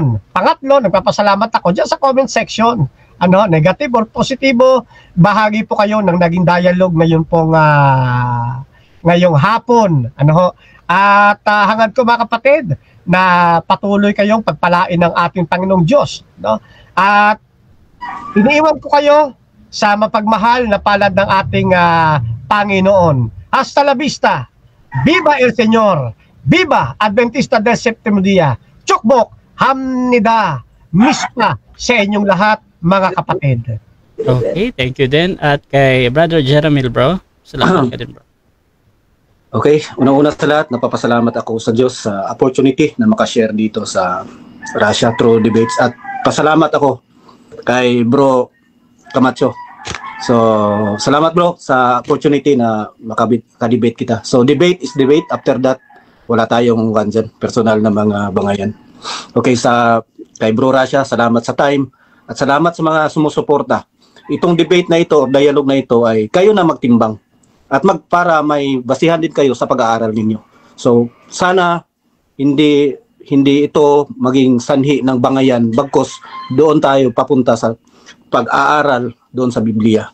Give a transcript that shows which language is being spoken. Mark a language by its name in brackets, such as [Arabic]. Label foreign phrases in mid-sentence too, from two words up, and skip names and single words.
[Filipino] Pangatlo, nagpapasalamat ako dyan sa comment section. Negative or positibo, bahagi po kayo ng naging dialogue ngayon pong ngayong hapon. At hangad ko, mga kapatid, na patuloy kayong pagpalain ng ating Panginoong Diyos. At iniiwan ko kayo sa mapagmahal na palad ng ating Panginoon. [Spanish] Hasta la vista. Viva el Señor. Viva Adventista del Séptimo Día. [Korean] 축복, 합니다, [Filipino] mispa sa inyong lahat, mga kapatid. [English] Okay, thank you din. [Filipino] At kay Brother Jeramil, bro, salamat ka din, bro. Okay, unang-una sa lahat, napapasalamat ako sa Diyos sa opportunity na makashare dito sa Russia True Debates. At pasalamat ako kay Bro Camacho. So, salamat, bro, sa opportunity na makadebate kita. [English] So, debate is debate. After that, [Filipino] wala tayong personal na mga bangayan. Okay, kay Bro Russia, salamat sa time. At salamat sa mga sumusuporta. Itong debate na ito, dialogue na ito, ay kayo na magtimbang. At para may basihan din kayo sa pag-aaral ninyo. So, sana hindi ito maging sanhi ng bangayan, bagkus doon tayo papunta sa pag-aaral doon sa Biblia.